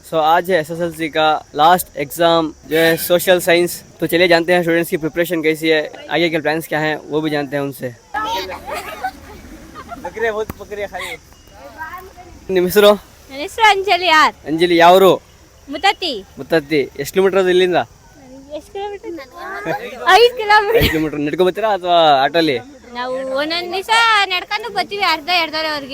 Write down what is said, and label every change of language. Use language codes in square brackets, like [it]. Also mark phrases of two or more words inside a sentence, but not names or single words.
[hi] सो आज है एसएसएलसी का [en] last exam [hi] जो है [en] social science. [hi] तो चलिए जानते हैं स्टूडेंट्स की प्रिपरेशन कैसी है, आगे के प्लान्स क्या हैं वो भी जानते हैं उनसे। [kn] ನಿಮ್ಮ ಹೆಸರು? ನನ್ನ ಹೆಸರು ಅಂಜಲಿ ಆರ್. ಅಂಜಲಿ ಯಾವರು? ಮುತ್ತತ್ತಿ. ಮುತ್ತತ್ತಿ. ಎಷ್ಟು ಕಿಲೋಮೀಟರ್ ಅದು ಇಲ್ಲಿಂದ? ಎಷ್ಟು ಕಿಲೋಮೀಟರ್? 5 ಕಿಲೋಮೀಟರ್. 5 ಕಿಲೋಮೀಟರ್ ನಡ್ಕೊ ಬರ್ತೀರಾ ಅಥವಾ ಆಟೋಲಿ? ನಾವು ಒಂದೊಂದು ದಿವಸ ನಡ್ಕೊಂಡು ಬರ್ತೀವಿ, ಅರ್ಧ ಎರಡೂವರೆವರೆಗೆ.